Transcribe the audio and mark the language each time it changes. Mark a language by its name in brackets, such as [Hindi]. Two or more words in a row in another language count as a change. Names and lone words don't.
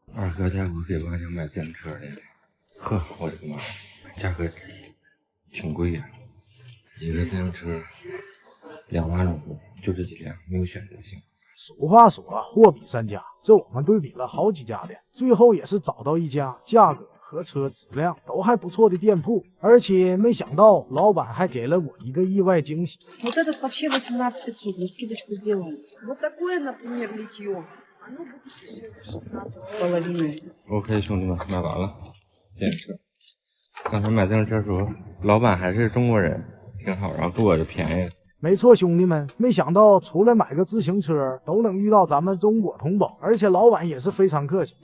[Chinese] 二哥带我给娃娘买自行车的，呵，我的个妈，价格挺贵呀，一个自行车2万多，就这几辆，没有选择性。俗话说货比三家，这我们对比了好几家店，最后也是找到一家价格和车质量都还不错的店铺，而且没想到老板还给了我一个意外惊喜。 [Russian] Вот этот вообще 18500, мы скидочку сделали. Вот такое, например, литье. Оно будет 16,5. [Chinese] OK， 兄弟们，买完了自行车。刚才买自行车的时候，老板还是中国人，挺好，然后给我就便宜了。没错，兄弟们，没想到除了买个自行车都能遇到咱们中国同胞，而且老板也是非常客气。